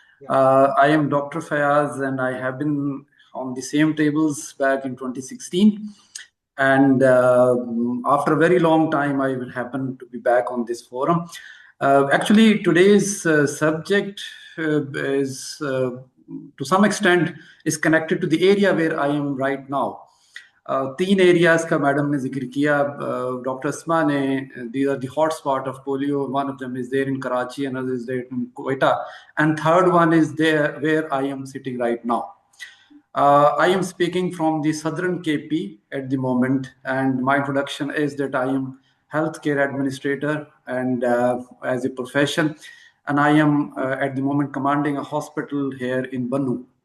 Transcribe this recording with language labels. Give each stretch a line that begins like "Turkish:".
English: I am Dr. Fayaz, and I have been on the same tables back in 2016. And after a very long time, I will happen to be back on this forum. Actually, today's subject is, to some extent, is connected to the area where I am right now.
Hindi: तीन areas का madam ने जिक्र किया, doctor अस्मा ने,
English: these are the hot spot of polio. One of them is there in Karachi, another is there in Quetta, and third one is there where I am sitting right now. I am speaking from the southern KP at the moment, and my introduction is that I am healthcare administrator and as a profession, and I am at the moment commanding a hospital here in Bannu.